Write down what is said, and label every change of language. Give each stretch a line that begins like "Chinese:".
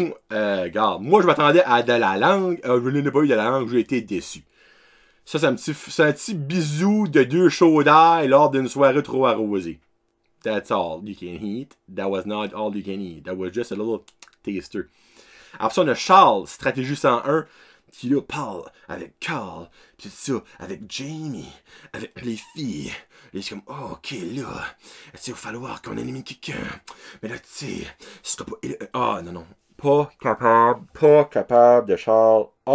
French: Regarde, moi je m'attendais à de la langue, je n'ai pas eu de la langue, j'ai été déçu. Ça, c'est un petit bisou de 2 chauds d'ail lors d'une soirée trop arrosée.
English: That's all you can eat. That was not all you can eat. That was just a little taster.
French: Après ça, on a Charles, stratégie 101, qui là parle avec Carl, pis tout ça, avec Jamie, avec les filles. Et c'est comme, oh, ok, là, tu sais, il va falloir qu'on élimine quelqu'un. Mais là, tu sais, ce sera pas... Ah, non, non. Pas capable de Charles.